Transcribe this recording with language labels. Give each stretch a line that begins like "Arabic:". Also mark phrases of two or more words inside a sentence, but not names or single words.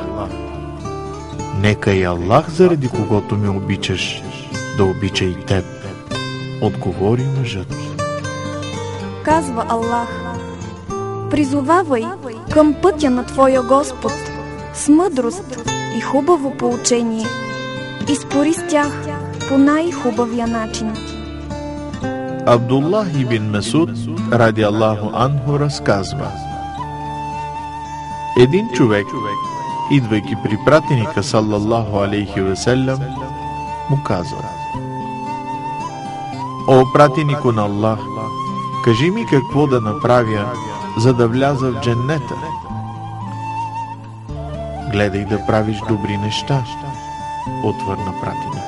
Bulgarian: Нека и Аллах, заради когото ме обичаш, да обича и теб, отговори мъжът. Казва Аллах: призовавай към пътя на твоя Господ с мъдрост и хубаво поучение и спори с тях по най-хубавия начин. Абдуллах ибн Месуд,
Arabic: رضي الله عنه,
Bulgarian: разказва: един човек, идвайки при пратеника
Arabic: صلى الله عليه وسلم,
Bulgarian: му казал: о, пратенико на Аллах, кажи ми какво да направя, за да вляза в дженнета. Гледай да правиш добри неща, отвърна пратеника.